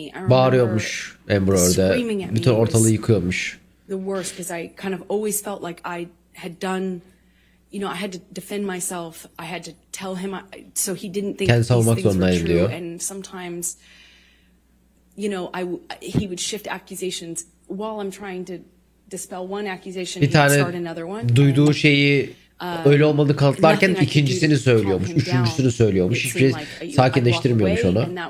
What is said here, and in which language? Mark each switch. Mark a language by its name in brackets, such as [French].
[Turkish] Bağırıyormuş Amber orada. Bütün ortalığı yıkıyormuş. [English] The worst, because I kind of always felt like I had done, I had to defend myself. I had to tell him, so he didn't think these things were true. And sometimes, he would shift accusations while I'm trying to dispel one accusation. [Turkish] Bir tane duyduğu şeyi öyle olmadığını kanıtlarken ikincisini söylüyormuş, üçüncüsünü söylüyormuş. Hiçbir şey sakinleştirmiyormuş onu.